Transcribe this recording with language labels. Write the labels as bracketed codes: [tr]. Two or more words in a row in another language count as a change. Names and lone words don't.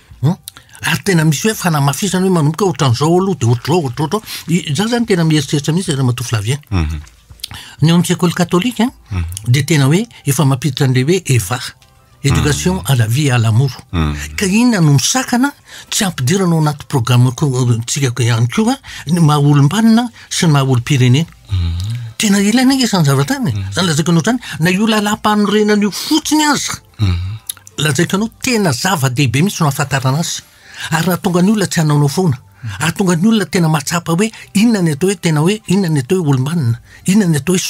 [mg] ary tena misy hoe fanamafisana hoe manomboka ohatran'izao aloha dia ohatr'izao za zany tena mieritreritra mihitsy raha matofilavy ny ao amin'ny sekoly katolika dia tena hoe efa mampiditra an'le hoe EVA [fr] éducation à la vie et à l'amour [mg] ka inona no misakana tsy ampidirana ao anaty programme tsika ihany koa ny maha-olombanina sy ny maha-olo-pirenena tena ilaina nge izany zavatra any zany lazaiko anao zany na io lalam-panorenana io fotsiny aza lazaiko anao tena zava-dehibe mihitsy no ahafantarana azy ary raha tonga ny olona tsy hanaonao foana ary tonga ny olona tena mahatsapa hoe inona ny atao hoe tena hoe inona ny atao hoe olombanina inona ny atao hoe